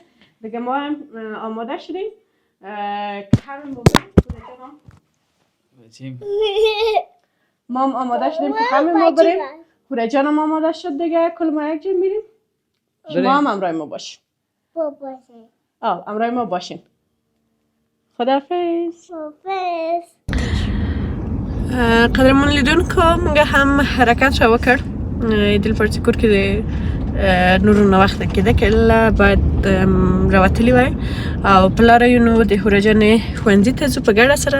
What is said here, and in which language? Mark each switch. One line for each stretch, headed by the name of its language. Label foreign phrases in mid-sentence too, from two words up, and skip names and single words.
Persian: دیگه ما هم آماده شدیم که همین موقع ما هم آماده شدیم که همین ما بریم. هوره جان هم آماده شد دیگه، کل ما یک جای میریم. شما هم امرای ما باشین. امرای ما باشین. خداحافظ.
Pashto: قدرمن لیدونکو موږ هم حرکت را وکړ د لپاره چې کور کې د نورو ناوخته کېده که الا باید راوتلي وای او په لاره یو نو د هوره جانې ښوونځي ته ځو په ګډه سره.